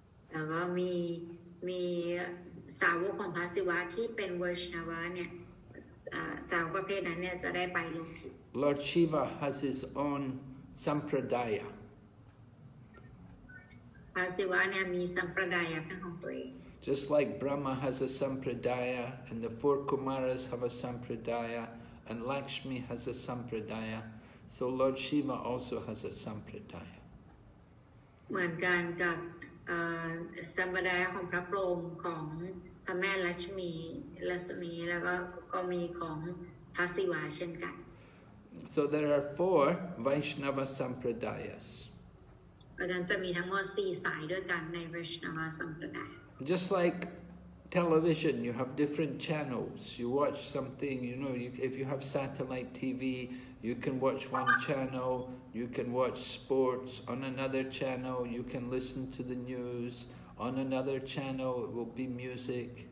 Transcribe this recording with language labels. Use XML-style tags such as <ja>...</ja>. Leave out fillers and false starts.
<th>แล้วก็มีสาวกของพระศิวะที่เป็นไวชนาวะเนี่ยสาวประเภทนั้นเนี่ยจะได้ไปโลกทิพย์</th> <en>Lord Shiva has his own sampradaya.</en> <th>พระศิวะเนี่ยมีสัมปรายะเป็นของตัวเอง</th> <en>Just like Brahma has a sampradaya, and the 4 Kumaras have a sampradaya, and Lakshmi has a sampradaya, so Lord Shiva also has a sampradaya.</en> <th>เหมือนกันกับสัมปรายะของพระพรหมของพระแม่ลักษมีแล้วก็มีของพระศิวะเช่นกัน</th> <en>So there are 4 Vaishnava sampradayas.</en> <th>เพราะฉะนั้นจะมีทั้งหมด4สายด้วยกันในไวชนาวสัมปรายะ</th> <en>Just like television, you have different channels. You watch something, if you have satellite TV, you can watch one channel, you can watch sports on another channel, you can listen to the news on another channel, it will be music.</en>